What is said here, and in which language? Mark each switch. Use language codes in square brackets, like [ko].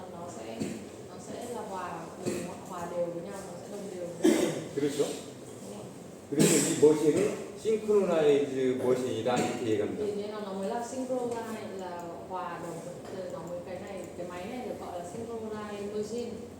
[vi] Nó sẽ là hòa đều với nhau, nó sẽ đồng đều với nhau. [ko] 그렇죠? [vi] Đúng không? [ko] 그래서 이 머신은 싱크로나이즈 머신이다 이렇게 얘기합니다. [vi] Thì nên là nó mới là synchronize, là hòa đồng, thì nó mới cái máy này được gọi là synchronize machine.